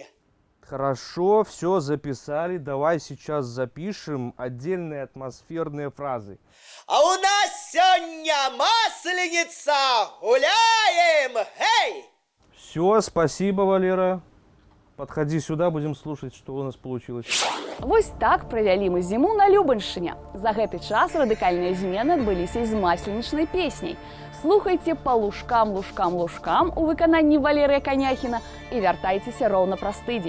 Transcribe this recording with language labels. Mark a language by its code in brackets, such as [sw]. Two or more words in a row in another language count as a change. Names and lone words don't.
[ru] Хорошо, все записали. Давай сейчас запишем отдельные атмосферные фразы. А у нас сегодня масленица, гуляем, гей! Все, спасибо, Валера. Подходи сюда, будем слушать, что у нас получилось. [be] Вось так правялі мы зіму на Любаншчыне. За гэты час радыкальныя змены адбыліся і з масленічнай песняй. Слухайце па лужкам, лужкам, лужкам у выкананні Валерыя Каняхіна і вяртайцеся роўна праз тыдзень.